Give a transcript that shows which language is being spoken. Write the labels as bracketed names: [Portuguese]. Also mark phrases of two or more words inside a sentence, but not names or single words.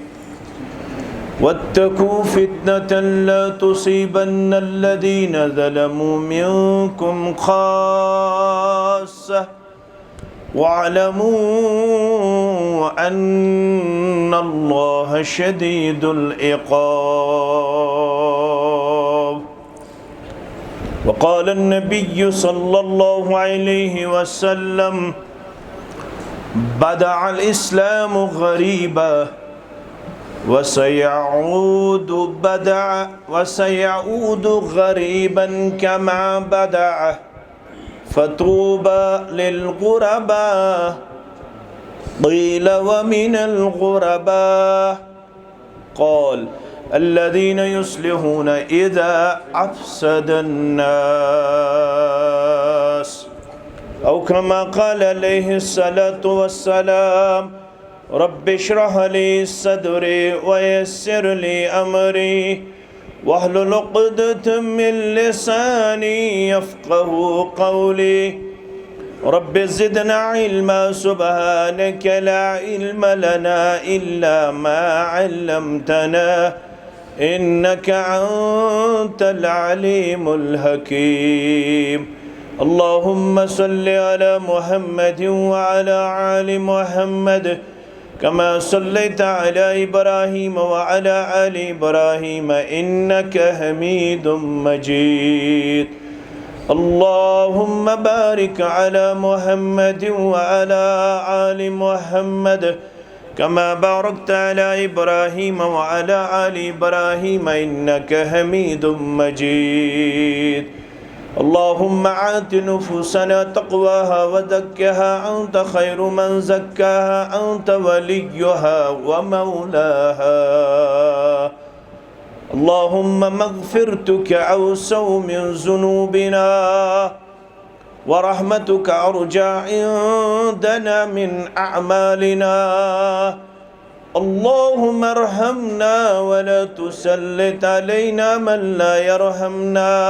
[Arabic] واتقوا فتنة لا تصيبن الذين ظلموا منكم خاصة واعلموا أن الله شديد العقاب وقال النبي صلى الله عليه وسلم بدأ الإسلام غريبا وسيعود غريبا كما بدأ فطوبى للغرباء قيل ومن الغرباء قال الذين يصلحون إذا أفسد الناس أو كما قال عليه الصلاة والسلام رب اشرح لي صدري ويسر لي أمري واحلل عقدة من لساني يفقهوا قولي رب زدنا علما سبحانك لا علم لنا إلا ما علمتنا إنك أنت العليم الحكيم. اللهم صل على محمد وعلى آل محمد كما صليت على إبراهيم وعلى آل إبراهيم إنك حميد مجيد. اللهم بارك على محمد وعلى آل محمد كما باركت على إبراهيم وعلى آل إبراهيم إنك حميد مجيد. اللهم آت نفوسنا تقواها وزكها أنت خير من زكاها أنت وليها ومولاها. اللهم مغفرتك أوسع من ذنوبنا ورحمتك أرجى عندنا من أعمالنا. اللهم ارحمنا ولا تسلط علينا من لا يرحمنا.